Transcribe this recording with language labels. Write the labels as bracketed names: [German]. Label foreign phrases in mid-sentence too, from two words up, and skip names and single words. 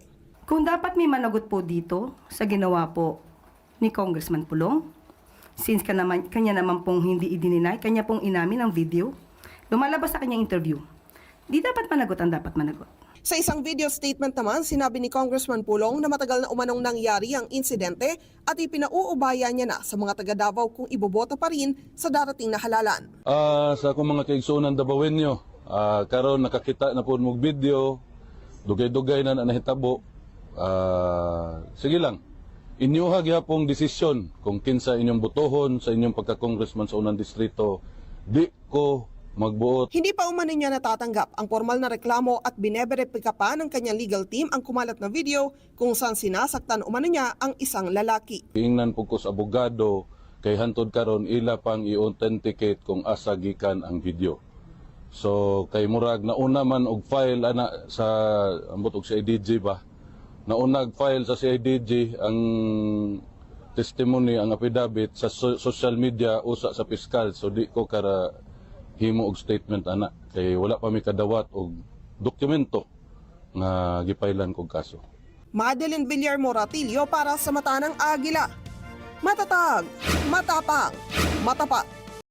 [Filipino] Kung dapat may managot po dito sa ginawa po ni Congressman Pulong, since kanya naman pong hindi i-deny, kanya pong inamin ang video, lumalabas sa kanyang interview, di dapat managot ang dapat managot. Sa isang video statement naman, sinabi ni Congressman Pulong na matagal na umanong nangyari ang insidente at ipinauubaya niya na sa mga taga Davao kung iboboto pa rin sa darating na halalan. [Cebuano] Sa akong mga kaigsunan Davaoenyo, karon nakakita na po mong video, dugay-dugay na nahitabo. Sige lang, inyuha gyapong desisyon kung kinsa inyong botohon sa inyong pagka-congressman sa unang distrito. Di ko magbuot. [Filipino] Hindi pa umano niya natatanggap ang formal na reklamo at bineberipika pa ng kanyang [English] legal team [Filipino] ang kumalat na video kung saan sinasaktan umano niya ang isang lalaki. [Cebuano] Ingnan po ko sa abogado kay hantod karon ila pang i-authenticate kung asa gikan ang video. So kay murag nauna man og file ana sa ambot og CIDG ba. Nauna file sa CIDG ang testimony, ang affidavit sa [English] social media [Cebuano] usa sa piskal, so di ko kara himo og statement ana kay wala pa mi kadawat og dokumento nga gipailan kog kaso. [Filipino] Madeline Villar Moratillo para sa Mata ng Agila. Matatag, matapang, matapat.